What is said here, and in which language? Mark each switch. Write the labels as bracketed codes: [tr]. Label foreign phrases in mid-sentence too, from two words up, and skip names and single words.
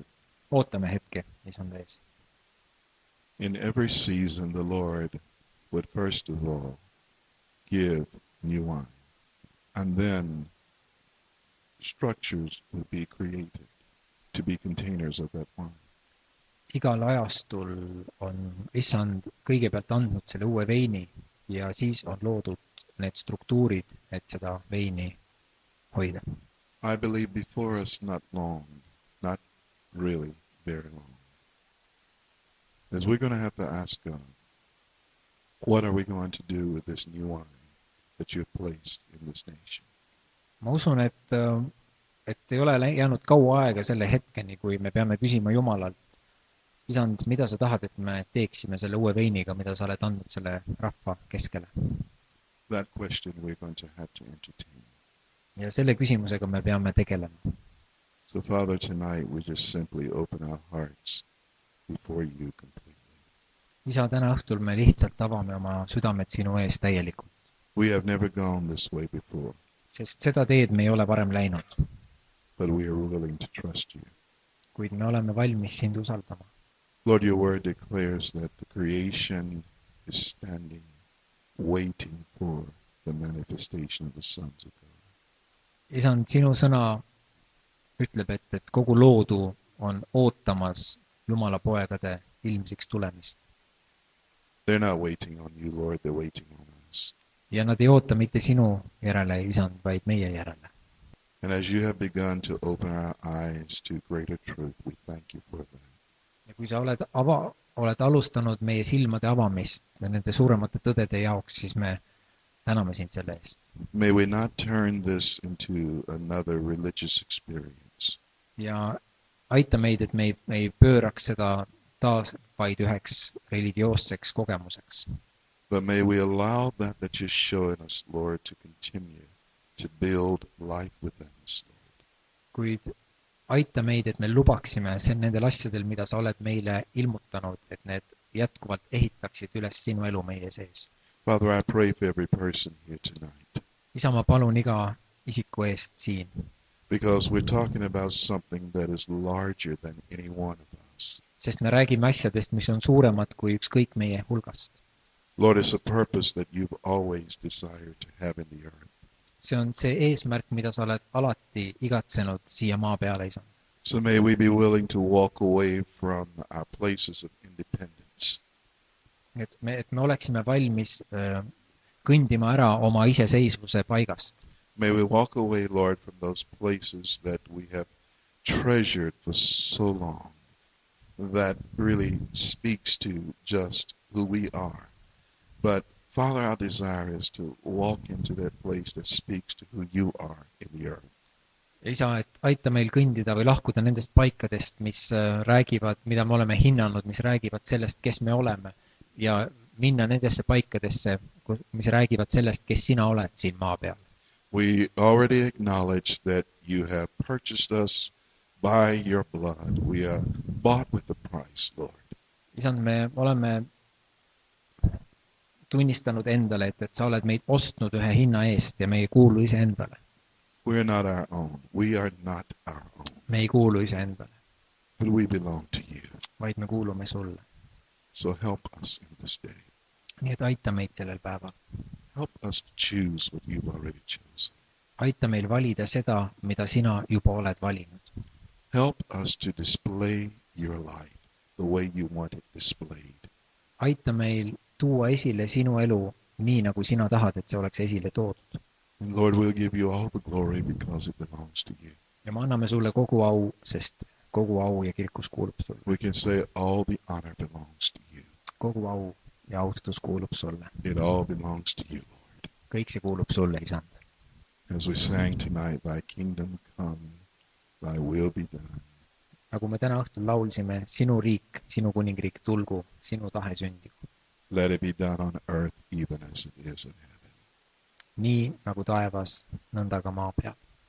[et] ootame hetke, issand ees. [en] In every season, the Lord would first of all give new wine. And then structures would be created to be containers of that wine. [et] igal ajastul on issand kõigepealt andnud selle uue veini ja siis on loodud need struktuurid, et seda veini hoida. [en] I believe before us not long, not really very long, is we're going to have to ask God, what are we going to do with this new wine that you have placed in this nation? [et] ma usun, et ei ole jäänud kaua aega selle hetkeni, kui me peame küsima Jumalalt, isand, mida sa tahad, et me teeksime selle uue veiniga, mida sa oled andnud selle rahva keskele. [en] That question we're going to have to entertain. [et] ja selle küsimusega me peame tegelema. [en] So Father, tonight we just simply open our hearts before you completely. [et] isa, täna õhtul me lihtsalt avame oma südamed sinu ees täielikult. [en] We have never gone this way before, [et] sest seda teed me ei ole varem läinud, [en] but we are willing to trust you. [et] kuid me oleme valmis sind usaldama. [en] Lord, your word declares that the creation is standing, waiting for the manifestation of the sons of God. [et] isand, sinu sõna ütleb, et kogu loodu on ootamas Jumala poegade ilmsiks tulemist. [en] They're not waiting on you, Lord, they're waiting on us. [et] ja nad ei oota mitte sinu järele, isand, vaid meie järele. [en] And as you have begun to open our eyes to greater truth, we thank you for that. [et] ja kui sa oled oled alustanud meie silmade avamist nende suuremate tõdede jaoks, siis me täname sind selle eest. [en] May we not turn this into another religious experience, [et] Ja aita meid, et me ei pööraks seda taas vaid üheks religioosseks kogemuseks, [en] but may we allow that you're showing us, Lord, to continue to build life within us, Lord. [et] kuid aita meid, et me lubaksime nendel asjadel, mida sa oled meile ilmutanud, et need jätkuvalt ehitaksid üles sinu elu meie sees. [en] Father, I pray for every person here tonight, [et] Isa, ma palun iga isiku eest siin, [en] because we're talking about something that is larger than any one of us. [et] sest me räägime asjadest, mis on suuremad kui ükskõik meie hulgast. [en] Lord, it's a purpose that you've always desired to have in the earth. [et] See on see eesmärk, mida sa oled alati igatsenud siia maa peale, Isand. [en] So may we be willing to walk away from our places of independence, [et] Et me oleksime valmis kõndima ära oma iseseisvuse paigast. [en] may we walk away, Lord, from those places that we have treasured for so long, that really speaks to just who we are. But Father, our desire is to walk into that place that speaks to who you are in the earth. [et] Isa, et aita meil kõndida või lahkuda nendest paikadest, mis räägivad, mida me oleme hinnanud, mis räägivad sellest, kes me oleme, ja minna nendesse paikadesse, mis räägivad sellest, kes sina oled siin maa peal. [en] We already acknowledge that you have purchased us by your blood. We are bought with a price, Lord. [et] Isand, me oleme tunnistanud endale, et sa oled meid ostnud ühe hinna eest ja me ei kuulu iseendale. [en] We are not our own. We are not our own. [et] Me ei kuulu iseendale, [en] But we belong to you. [et] vaid me kuulume sulle. [en] So help us in this day. [et] Nii et aita meid sellel päeval. [en] Help us to choose what you've already chosen. [et] Aita meil valida seda, mida sina juba oled valinud. [en] Help us to display your life the way you want it displayed. [et] Aita meil tuua esile sinu elu nii, nagu sina tahad, et see oleks esile toodud. [en] And Lord, we'll give you all the glory because it belongs to you. [et] Ja me anname sulle kogu au, sest kogu au ja kirkus kuulub sulle. [en] We can say all the honor belongs to you. [et] Kogu au ja austus kuulub sulle. [en] It all belongs to you, Lord. [et] Kõik see kuulub sulle, Isand. [en] As we sang tonight, thy kingdom come, thy will be done. [et] Nagu me täna õhtul laulsime, sinu riik, sinu kuningriik tulgu, sinu tahe sündigu. [en] Let it be done on earth even as it is in heaven. [et] Nii nagu taevas, nõnda ka maa peal.